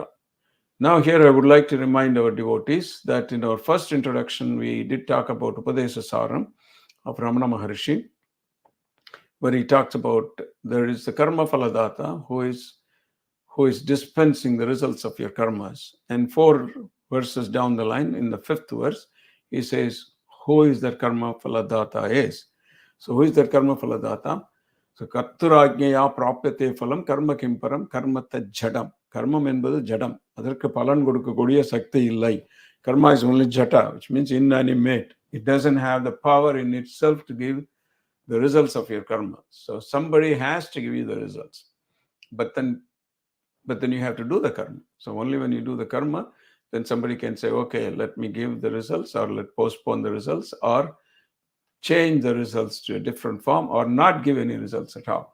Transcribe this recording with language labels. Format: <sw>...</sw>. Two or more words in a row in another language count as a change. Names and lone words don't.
<en>Now here I would like to remind our devotees that in our first introduction, we did talk about Upadesa Saram of Ramana Maharshi, where he talks about there is the</en> <sa>कर्म फलदाता</sa> <en>who is dispensing the results of your karmas. And 4 verses down the line, in the 5th verse, he says, who is that</en> <sa>कर्म फलदाता</sa> <en>is? So who is that</en> <sa>कर्म फलदाता? So कर्तुराज्ञया प्राप्यते फलम् कर्म किम्परम् कर्म तज्जडम्.</sa> <ta>Karma என்பது ஜடம். அதற்கு பலன் கொடுக்கக்கூடிய சக்தி இல்லை.</ta> <en>Karma is only jata, which means inanimate. It doesn't have the power in itself to give the results of your karma. So somebody has to give you the results. But then you have to do the karma. So only when you do the karma, then somebody can say, okay, let me give the results, or let postpone the results, or change the results to a different form, or not give any results at all.</en>